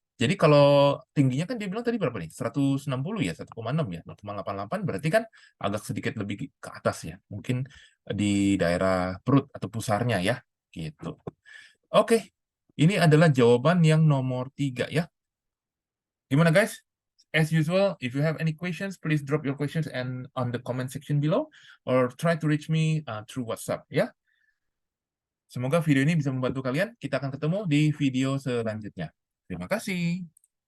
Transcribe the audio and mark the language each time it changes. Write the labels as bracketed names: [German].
[Indonesian] Jadi kalau tingginya kan dia bilang tadi berapa nih? 160 ya, 1,6 ya. 0,88 berarti kan agak sedikit lebih ke atas ya. Mungkin di daerah perut atau pusarnya ya. Gitu. Oke, ini adalah jawaban yang nomor 3 ya. Gimana guys? [English] As usual, if you have any questions, please drop your questions and on the comment section below or try to reach me through WhatsApp ya. [Indonesian] Semoga video ini bisa membantu kalian. Kita akan ketemu di video selanjutnya. Terima kasih.